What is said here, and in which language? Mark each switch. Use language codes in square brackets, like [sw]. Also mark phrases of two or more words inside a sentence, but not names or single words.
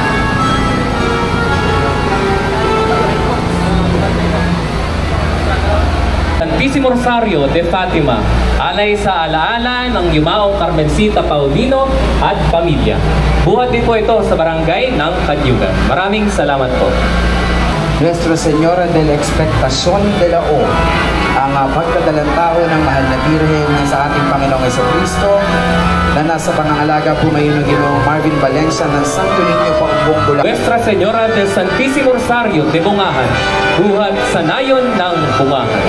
[tl] Santísimo Rosario de Fatima, alay sa alaala ng Yumaong Carmencita Paulino at pamilya. Buhat din po ito sa barangay ng Kanyugan. Maraming salamat po. Nuestra Señora de la Expectación de la O, ang pagkadalang tao ng mahal na Birhen sa ating Panginoong Jesucristo na nasa pangangalaga po ngayon ng Ginoong Marvin Valencia ng Santo Niño Paumbong Bulacan. Nuestra Señora del Santísimo Rosario de Bungahan, buhat sa nayon ng Bungahan.